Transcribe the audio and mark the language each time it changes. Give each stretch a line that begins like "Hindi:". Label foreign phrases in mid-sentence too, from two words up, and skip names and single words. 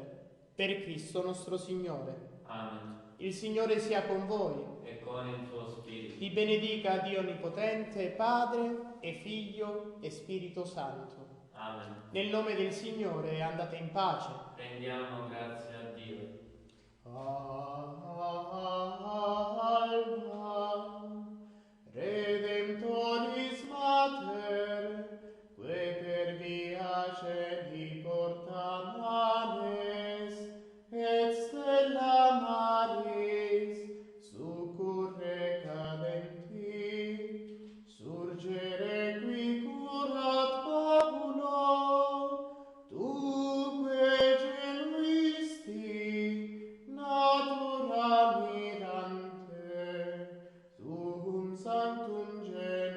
Italian: Per Cristo nostro Signore. Amen. Il Signore sia con voi. E con il tuo spirito. Vi benedica Dio Onnipotente, Padre e Figlio e Spirito Santo. Amen. Nel nome del Signore andate in pace. Rendiamo grazie a Dio.
Latin: Alba, Redemptoris Mater, que per via celi porta manes, et stella maris, succurre cadenti, surgere qui curat populo, tu que genuisti, natura mirante, tuum sanctum